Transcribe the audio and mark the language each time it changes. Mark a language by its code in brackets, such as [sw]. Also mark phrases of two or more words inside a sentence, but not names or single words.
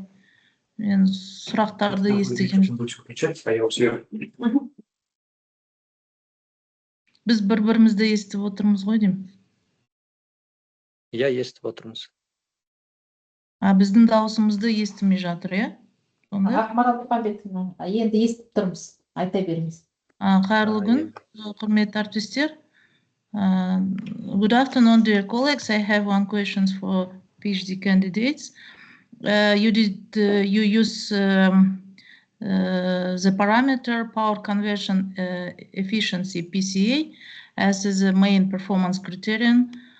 [kk] Мен сұрақтарды естігем. Біз бір-бірімізді естіп отырмыз ғой деймін. Иә, естіп отырмыз. Біздің дауысымызды естімей жатыр, иә? Ақмарал Мұхамбетовна, енді естіп тұрмыз. Айта беріңіз. Қайырлы күн, құрметті әріптестер. [en] Good afternoon, dear colleagues. I have one question for PhD candidates. You use the parameter power conversion efficiency PCA as the main performance criterion.